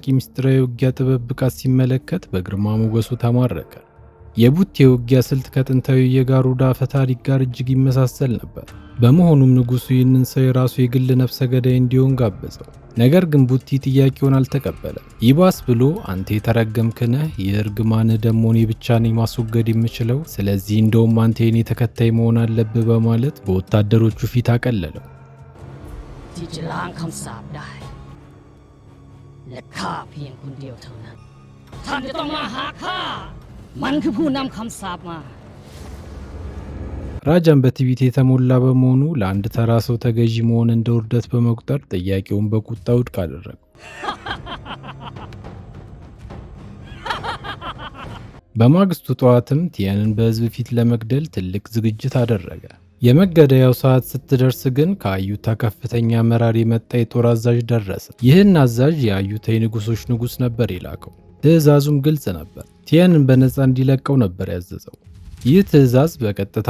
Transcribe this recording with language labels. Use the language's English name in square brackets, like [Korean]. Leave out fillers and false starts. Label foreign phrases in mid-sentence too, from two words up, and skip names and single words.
[Amharic] ምስጢራዊ ውጊያ ጥበብ ብቃት ሲመለከት በግርማ ሞገሱ ተማረከ። የቡቴ ውጊያ ስልት ከጥንታዊ የጋሩዳ አፈታሪክ ጋር እጅግ ይመሳሰል ነበር። በመሆኑም ንጉሡ ይህንን ሰው የራሱ የግል ነፍሰ ገዳይ እንዲሆን ጋበዘው። ነገር ግን ቡቲ ጥያቄውን አልተቀበለም። ይባስ ብሎ አንተ የተረገምክ ነህ፣ ይህ እርግማንህ ደግሞ እኔ ብቻ ነኝ ማስወገድ የምችለው፣ ስለዚህ እንደውም አንተ የኔ ተከታይ መሆን አለብህ በማለት በወታደሮቹ ፊት አቀለለው። [Thai] ที่จะล้างคำสาปได้และข้าเพียงคนเดียวเท่านั้นท่านจะต้องมาหาข้ามันคือผู้นำคำสาปมา [Amharic] ራጃን በትዕቢት የተሞላ በመሆኑ ለአንድ ተራ ሰው ተገዢ መሆን እንደ ውርደት በመቁጠር ጥያቄውን በቁጣ ውድቅ አደረገው። በማግስቱ ጠዋትም ቲያንን በሕዝብ ፊት ለመግደል ትልቅ ዝግጅት አደረገ። የመገደያው ሰዓት ስትደርስ ግን ከአዩታ ከፍተኛ አመራር የመጣ የጦር አዛዥ ደረሰ። ይህን አዛዥ የአዩታ የንጉሶች ንጉስ ነበር የላከው። ትዕዛዙም ግልጽ ነበር። ቲያንን በነፃ እንዲለቀው ነበር ያዘዘው። ይህ ትዕዛዝ በቀጥታ